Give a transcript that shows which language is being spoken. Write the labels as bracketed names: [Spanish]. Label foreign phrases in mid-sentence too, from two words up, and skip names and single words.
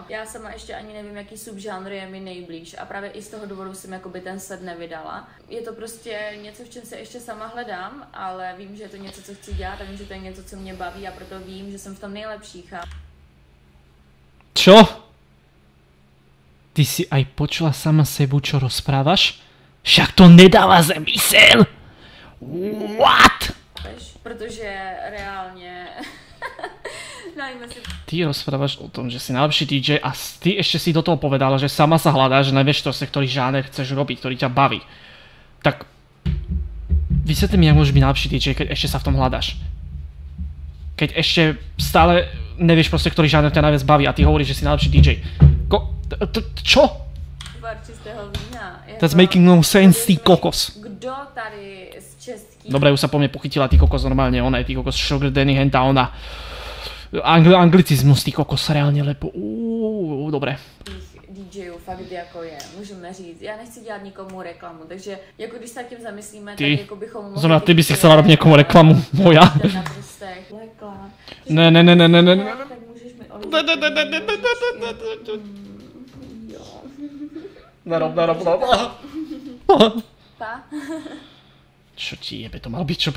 [Czech] Já sama ještě ani nevím, jaký subžánr je mi nejblíž a právě i z toho důvodu jsem jakoby ten set nevydala. Je to prostě něco, v čem se ještě sama hledám, ale vím, že je to něco, co chci dělat a vím, že to je něco, co mě baví a proto vím, že jsem v tom nejlepší, chápu. [Slovak] Čo? ty si aj počula sama sebu, čo rozprávaš? Však to nedáva zmysel! What? Protože reálne... Ty rozprávaš o tom, že si najlepší DJ a ty ešte si do toho povedala, že sama sa hľadáš, že nevieš to, ktorý žáner chceš robiť, ktorý ťa baví. Tak vysvetli mi, jak môžeš byť najlepší DJ, keď ešte sa v tom hľadáš. Keď ešte stále nevieš proste, ktorý žáner ťa najviac baví a ty hovoríš, že si najlepší DJ. Čo? [English] That's making no sense, [Slovak] ty kokos. [Czech] Kdo tady z českých... [Slovak] Dobre, už sa po mne pochytila, ty kokos normálne, ona je ty kokos Sugar Danny, henta ona. Anglicizmus, ty kokos, reálně lepo. Dobré. [Czech] DJů fakt jako je, můžeme říct. Já nechci dělat nikomu reklamu, takže jako když se tím zamyslíme, ty, tak jako bychom mohli... [Slovak] Znamená, ty by si chcela robiť někomu reklamu, moja. Ne. [Czech] Tak můžeš mi [Slovak] Nerob. Pa? Čo ti jebe, to malo byť čo?